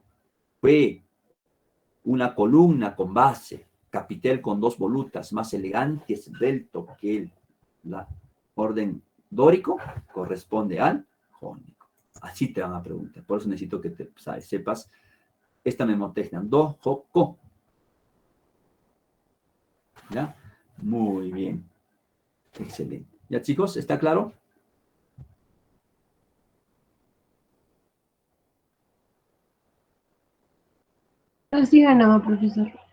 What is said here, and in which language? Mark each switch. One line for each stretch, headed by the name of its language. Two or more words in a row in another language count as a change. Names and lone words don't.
Spanish: Fue una columna con base, capitel con 2 volutas, más elegante y esbelto que la orden dórico, corresponde al jónico. Así te van a preguntar. Por eso necesito que te sepas esta memotecnia. Do, jo, ko. ¿Ya? Muy bien. Excelente. ¿Ya, chicos? ¿Está claro? Así ganaba, profesor.